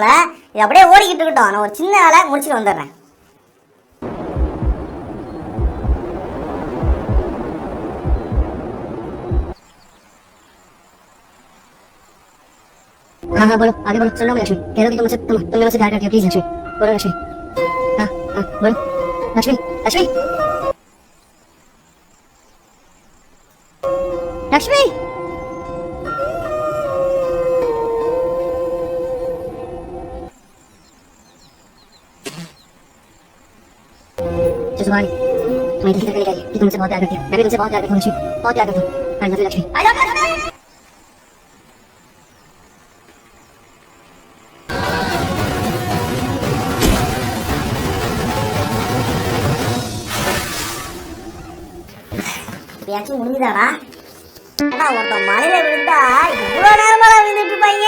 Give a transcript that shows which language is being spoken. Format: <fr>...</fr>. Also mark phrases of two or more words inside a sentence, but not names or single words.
<ta>இது அப்படியே ஓடிக்கிட்டு இருக்கட்டும். நான் ஒரு சின்ன வேலை முடிச்சுட்டு வந்துடுறேன்.</ta> <hi>हाँ बोलो आगे बोलो. सुनो लक्ष्मी, कह रहा कि तुम मेरे से प्यार करती हो. प्लीज लक्ष्मी बोलो. लक्ष्मी हाँ बोलो. लक्ष्मी लक्ष्मी लक्ष्मी जसवानी मैं दिल से कहने लगी कि तुमसे बहुत प्यार करती हूँ. मैं भी तुमसे बहुत प्यार करती हूँ लक्ष्मी, बहुत प्यार करती हूँ.</hi> <en>I love you लक्ष्मी.</en> <ta>எப்படியாச்சும் முடிஞ்சுதாடா? ஆனா ஒருத்தன் மலையில விழுந்தா இவ்வளவு நேரமா விழுந்துட்டு இருப்பாங்க.</ta>